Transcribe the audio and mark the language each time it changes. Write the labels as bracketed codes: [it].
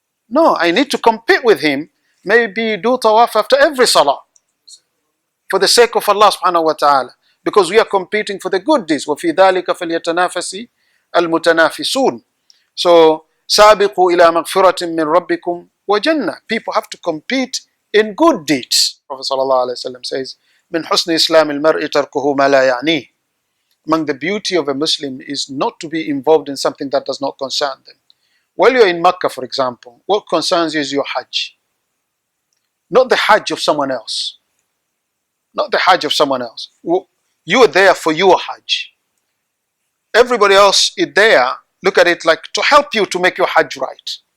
[en] No, I need to compete with him. Maybe do tawaf after every Salah. For the sake of Allah subhanahu wa ta'ala. Because we are competing for the good deeds. [ar] وَفِي ذَلِكَ فَلْيَتَنَافَسِ الْمُتَنَافِسُونَ. So, سَابِقُوا إِلَى مَغْفِرَةٍ مِّن رَبِّكُمْ وَجَنَّةٍ. [en] People have to compete in good deeds. Prophet sallallahu alaihi wasallam says, [ar] مِنْ حُسْنِ إِسْلَامِ الْمَرْءِ تَرْكُهُ مَا لَا يَعْنِيهِ. [en] Among the beauty of a Muslim is not to be involved in something that does not concern them. While you're in Makkah, for example, what concerns you is your Hajj. Not the Hajj of someone else. Not the Hajj of someone else. You are there for your Hajj. Everybody else is there, look at it like to help you to make your Hajj right.